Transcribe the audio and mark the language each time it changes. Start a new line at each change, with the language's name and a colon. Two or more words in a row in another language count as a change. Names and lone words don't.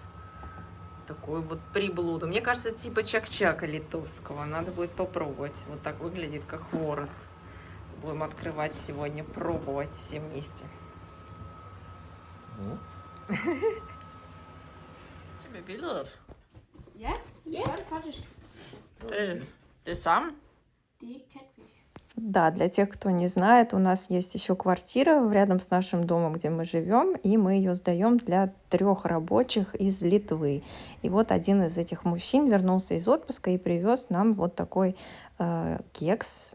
Russian: Такой вот приблуда. Мне кажется, типа чак-чака литовского. Надо будет попробовать. Вот так выглядит, как хворост. Будем открывать сегодня, пробовать все вместе. Тебе bildet?
Norwegian: Ja, det var det faktisk.
Russian: Ты сам?
Norwegian: Det er ikke catfish.
Russian: Да, для тех, кто не знает, у нас есть еще квартира рядом с нашим домом, где мы живем, и мы ее сдаем для 3 рабочих из Литвы. И вот один из этих мужчин вернулся из отпуска и привез нам вот такой кекс.